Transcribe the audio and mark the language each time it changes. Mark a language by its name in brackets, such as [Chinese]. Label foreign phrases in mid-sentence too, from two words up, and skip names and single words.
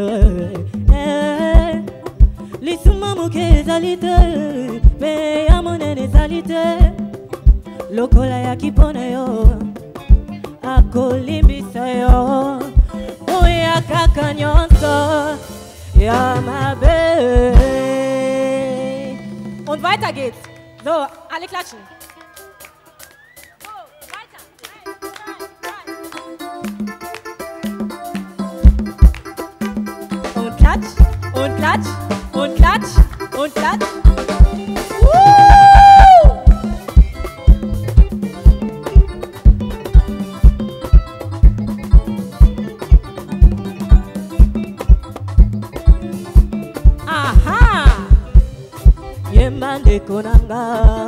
[Lingala] Lisuma muke ezali te pe ya monene ezali te lokola ya kipona yo akolimbisa yo oya kaka nyonso ya mabe. [German] Und weiter geht's. So, alle klatschen. So, weiter. 1, 2, 3. Und klatsch, und klatsch. Und klatsch, und klatsch. Aha! [Lingala] Yemande konanga.